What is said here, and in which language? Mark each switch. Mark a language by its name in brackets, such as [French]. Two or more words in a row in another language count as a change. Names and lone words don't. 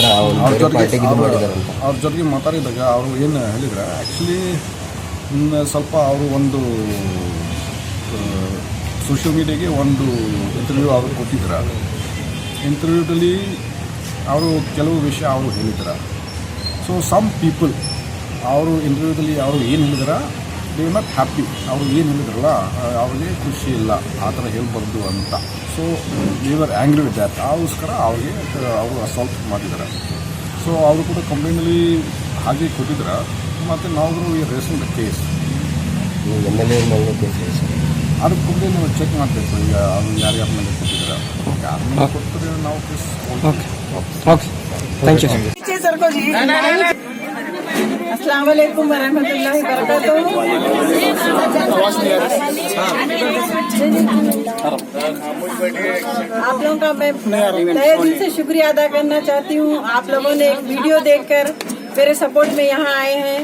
[Kannada] ಅವ್ರ ಜೊತೆಗೆ ಮಾತಾಡಿದಾಗ ಅವರು ಏನು ಹೇಳಿದ್ರೆ ಆ್ಯಕ್ಚುಲಿ ಸ್ವಲ್ಪ ಅವರು ಒಂದು [English] social mediaಗೆ [Kannada] ಒಂದು ಇಂಟರ್ವ್ಯೂ ಅವರು ಕೊಟ್ಟಿದ್ದಾರೆ. ಇಂಟರ್ವ್ಯೂದಲ್ಲಿ ಅವರು ಕೆಲವು ವಿಷಯ ಅವರು ಹೇಳಿದ್ದಾರೆ. [English] so some people [Kannada] ಅವರು ಇಂಟರ್ವ್ಯೂದಲ್ಲಿ ಅವರು ಏನು ಹೇಳಿದಾರೆ, [English] they are not happy. [Kannada] ಅವರು ಏನು ಹೇಳಿದ್ರಲ್ಲ ಅವ್ರಿಗೆ ಖುಷಿ ಇಲ್ಲ, ಆ ಥರ ಹೇಳ್ಬಾರ್ದು ಅಂತ. [English] so they are angry with that. [Kannada] ಅದಕ್ಕೋಸ್ಕರ ಅವ್ರಿಗೆ ಅವರು ಅಸಾಲ್ಟ್ ಮಾಡಿದ್ದಾರೆ. ಸೊ ಅವರು ಕೂಡ ಕಂಪ್ಲೇಂಟಲ್ಲಿ ಹಾಗೆ ಕೊಟ್ಟಿದ್ದಾರೆ. ಮತ್ತು ನಾವು [English] raising the case [Kannada] ಅದು ಕಂಪ್ಲೇಂಟ್ ನಾವು ಚೆಕ್ ಮಾಡಬೇಕು. ಈಗ ಅದು ಯಾರ್ಯಾರ ಮೇಲೆ ಕೊಟ್ಟಿದ್ದಾರೆ, ಯಾರ ಮೇಲೆ ಕೊಡ್ತಾರೆ ನಾವು ಕೇಸ್. [English] OK, thank you sir. [Arabic] السلام عليكم ورحمة الله وبركاته. [Hindi] आप लोगों का मैं तहे दिल से शुक्रिया अदा करना चाहती हूँ। आप लोगों ने एक वीडियो देखकर मेरे सपोर्ट में यहाँ आए हैं।